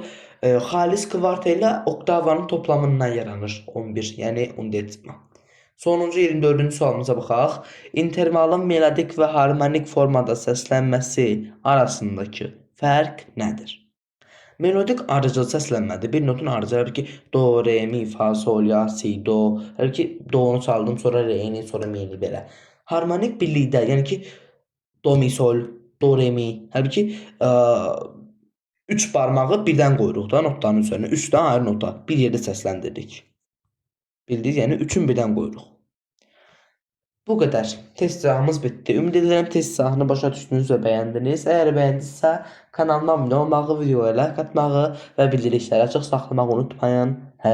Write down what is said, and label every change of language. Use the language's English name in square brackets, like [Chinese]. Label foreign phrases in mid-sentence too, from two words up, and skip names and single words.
[Azerbaijani] Xalis kvarta ilə oktavanın toplamından yaranır 11, yəni undetsima. Sonuncu 24-cü sualımıza baxaq. İntervalın melodik və harmonik formada səslənməsi arasındakı fərq nədir? Melodik arıcıl səslənmədir. Bir notun arıcıları ki, do, re, mi, fa, sol, la, si, do. Hələ ki, do'nu çaldım, sonra re'ni, sonra mi'ni belə. Harmonik birlikdə, yəni ki, do, mi, sol, do, re, mi. Hələ ki, 3 barmağı birdən qoyuruq da notların üzərinə. 3 dənə ayrı nota bir yerdə səsləndiririk. Bildiniz, yəni 3'ün birdən qoyuruq. Bu qədər. Test cavabımız bitdi. Ümid edirəm test cavabını başa düşdünüz və bəyəndiniz. Əgər bəyəndinizsə kanalıma abunə olmağı, videoya like atmağı və bildirişləri açıq saxlamağı unutmayın.